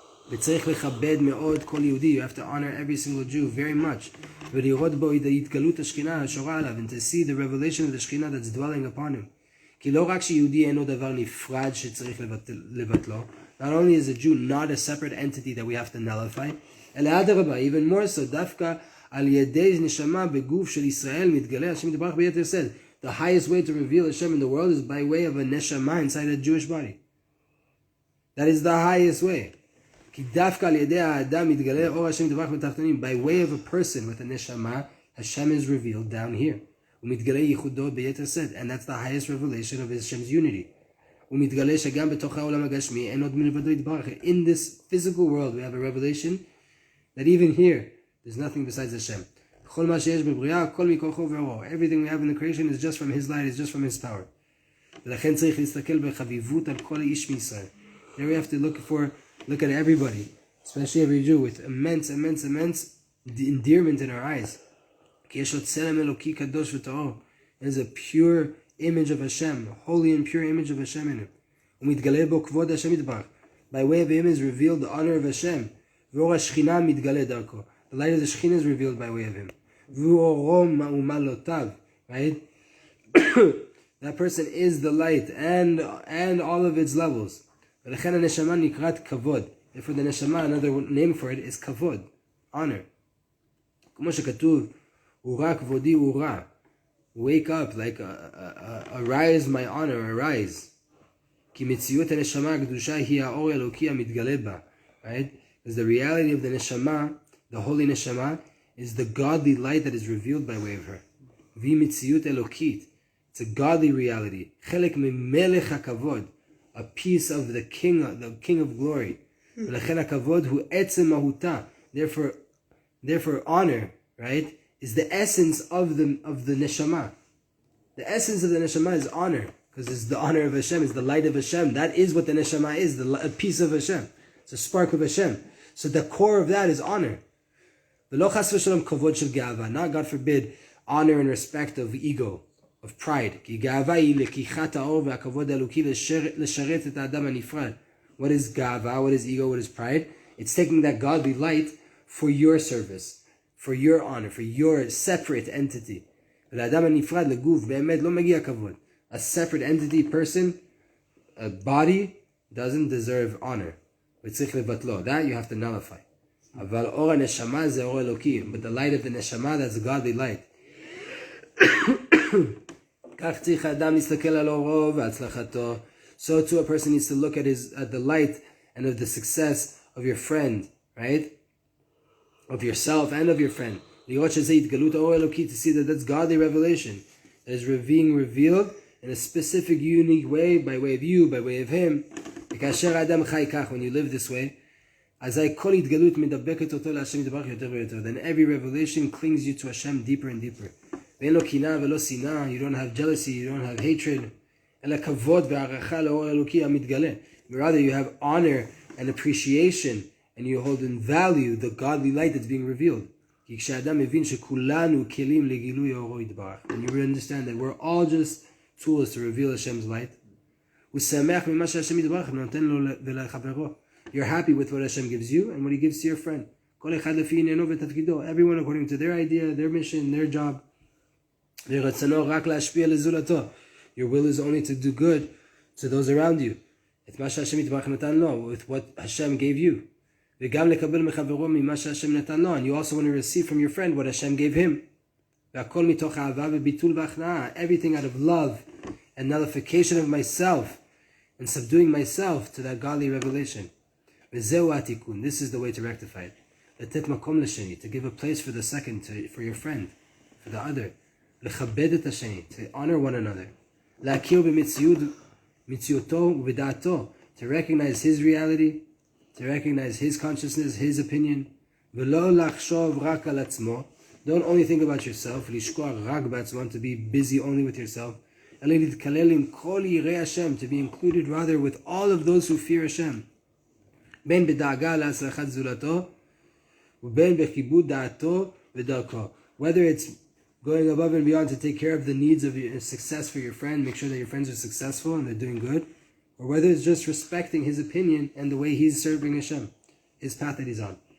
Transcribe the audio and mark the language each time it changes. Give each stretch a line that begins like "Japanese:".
Hebrew: וצריך לכבד מאוד כל יהודי.
English: You have to honor every single Jew very much.
Hebrew: ולראות בו התגלות השכינה השורה עליו,
English: and to see the revelation of the Shekhinah that's dwelling upon him.
Hebrew: כי לא רק שיהודי אינו דבר נפרד שצריך לבטלו,
English: not only is a Jew not a separate entity that we have to nullify,
Hebrew: אלא אדרבה,
English: even more so,
Hebrew: דווקא על ידי נשמה בגוף של ישראל מתגלה השם יתברך ביתר שאת.
English: The highest way to reveal Hashem in the world is by way of a neshama inside a Jewish body. That is the highest way.
Hebrew: כי דווקא על ידי האדם מתגלה אור השם יתברך בתחתונים.
English: By way of a person with a neshama, Hashem is revealed down here.
Hebrew: ומתגלה ייחודו ביתר שאת.
English: And that's the highest revelation of Hashem's unity.
Hebrew: ומתגלה שגם בתוך העולם הגשמי אין עוד מלבדו יתברך.
English: In this physical world we have a revelation that even here there's nothing besides Hashem.
Hebrew: כל מה שיש בבריאה, הכל מכוחו ואורו.
English: Everything we have in the creation is just from His light, is just from His power.
Hebrew: ולכן צריך להסתכל בחביבות על כל האיש מישראל.
English: There we have to look at everybody, especially every Jew, with immense endearment in our eyes.
Hebrew: כי יש לו צלם אלוקי קדוש וטהור.
English: There's a pure image of Hashem, a holy and pure image of Hashem in him.
Hebrew: ומתגלה בו כבוד השם יתברך.
English: By way of him is revealed the honor of Hashem.
Hebrew: ואור השכינה מתגלה דרכו.
English: The light of the Shekhinah is revealed by way of him.
Hebrew: ואורו ומעלותיו, right?
English: That person is the light and all of its levels.
Hebrew: ולכן הנשמה נקראת כבוד.
English: Therefore the neshama, another name for it is כבוד, honor.
Hebrew: כמו שכתוב, אורה כבודי אורה.
English: Wake up, like arise my honor, arise.
Hebrew: כי מציאות הנשמה הקדושה היא האור האלוקי המתגלה בה, right?
English: Because the reality of the neshama, the holy neshama, is the godly light that is revealed by way of her.
Hebrew: והיא מציאות אלוקית.
English: It's a godly reality.
Hebrew: חלק ממלך הכבוד,
English: a piece of the king of glory.
Hebrew: ולכן הכבוד הוא עצם מהותה.
English: Therefore honor, right, is the essence of the neshama. The essence of the neshama is honor, because it's the honor of Hashem, it's the light of Hashem. That is what the neshama is, a piece of Hashem. It's a spark of Hashem. So the core of that is honor.
Hebrew: ולא חס ושלום כבוד של גאווה.
English: Not, God forbid, honor and respect of ego, of pride.
Hebrew: כי גאווה היא לקיחת האור והכבוד האלוקי לשרת את האדם הנפרד.
English: What is גאווה? What is ego? What is pride? It's taking that godly light for your service, for your honor, for your separate entity.
Hebrew: ולאדם הנפרד לגוף באמת לא מגיע כבוד.
English: A separate entity, person, a body, doesn't deserve honor.
Hebrew: וצריך לבטלו.
English: That you have to nullify.
Hebrew: אבל אור הנשמה זה אור אלוקי.
English: But the light of the neshama, that's a godly light.
Hebrew: כך צריך האדם להסתכל על אורו והצלחתו.
English: So too a person needs to look at the light and of the success of your friend, right? Of yourself and of your friend.
Hebrew: לראות שזה התגלות האור אלוקי,
English: to see that that's godly revelation that is being revealed in a specific, unique way, by way of you, by way of him.
Hebrew: וכאשר האדם חי כך,
English: when you live this way,
Hebrew: אזי כל התגלות מדבקת אותו להשם יתברך יותר ויותר.
English: Then every revelation clings you to Hashem deeper and deeper.
Hebrew: ואין לו קנאה ולא שנאה,
English: you don't have jealousy, you don't have hatred,
Hebrew: אלא כבוד והערכה לאור אלוקי המתגלה.
English: Rather you have honor and appreciation, and you hold in value the godly light that's being revealed.
Hebrew: כי כשאדם מבין שכולנו כלים לגילוי אורו יתברך,
English: and you understand that we're all just tools to reveal Hashem's light,
Hebrew: הוא שמח ממה שהשם יתברך נותן לו ולחברו.
English: You're happy with what Hashem gives you and what He gives to your friend.
Hebrew: כל אחד לפי עניינו ותפקידו.
English: Everyone according to their idea, their mission, their job.
Hebrew: ורצונו רק להשפיע לזולתו.
English: Your will is only to do good to those around you.
Hebrew: את מה שהשם יתברך נתן לו,
English: with what Hashem gave you.
Hebrew: וגם לקבל מחברו ממה שהשם נתן לו.
English: And you also want to receive from your friend what Hashem gave him.
Hebrew: והכל מתוך אהבה וביטול והכנעה.
English: Everything out of love and nullification of myself and subduing myself to that godly revelation.
Hebrew: וזהו התיקון.
English: This is the way to rectify it.
Hebrew: לתת מקום לשני,
English: to give a place for the second, for your friend, for the other.
Hebrew: לכבד את השני,
English: to honor one another.
Hebrew: להכיר במציאותו ובדעתו,
English: to recognize his reality, to recognize his consciousness, his opinion.
Hebrew: ולא לחשוב רק על עצמו.
English: Don't only think about yourself,
Hebrew: לשכוח רק בעצמו,
English: to be busy only with yourself.
Hebrew: אלא להתכלל עם כל יראי השם,
English: to be included rather with all of those who fear Hashem.
Hebrew: בין בדאגה להצלחת זולתו, ובין בכיבוד דעתו ודרכו.
English: Whether it's going above and beyond to take care of the needs of your success for your friend, make sure that your friends are successful and they're doing good, or whether it's just respecting his opinion and the way he's serving Hashem. his path that he's on.